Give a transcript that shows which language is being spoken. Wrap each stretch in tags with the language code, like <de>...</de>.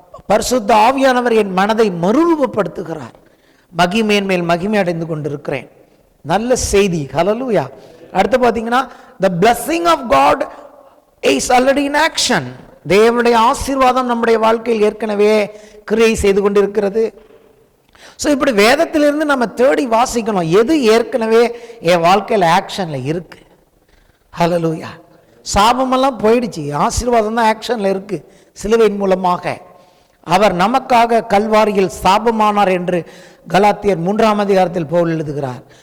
<ta>பரிசுத்த ஆவியானவர் என் மனதை மறுரூபப்படுத்துகிறார். மகிமையின் மேல் மகிமை அடைந்து கொண்டிருக்கிறேன். நல்ல செய்தி. ஹல்லேலூயா. அடுத்து பார்த்தீங்கன்னா,</ta> <en>the blessing of God is already in action.</en> <ta>தேவனுடைய ஆசீர்வாதம் நம்முடைய வாழ்க்கையில் ஏற்கனவே கிரியை செய்து கொண்டிருக்கிறது. ஸோ இப்படி வேதத்திலிருந்து நம்ம தேடி வாசிக்கணும், எது ஏற்கனவே என் வாழ்க்கையில் ஆக்ஷன்ல இருக்கு. ஹல்லேலூயா. சாபமெல்லாம் போயிடுச்சு, ஆசீர்வாதம் தான் ஆக்ஷன்ல இருக்கு. சிலுவையின் மூலமாக அவர் நமக்காக கல்வாரியில் சாபமானார் என்று கலாத்தியர் 3ஆம் அதிகாரத்தில் பவுல் எழுதுகிறார்.</ta>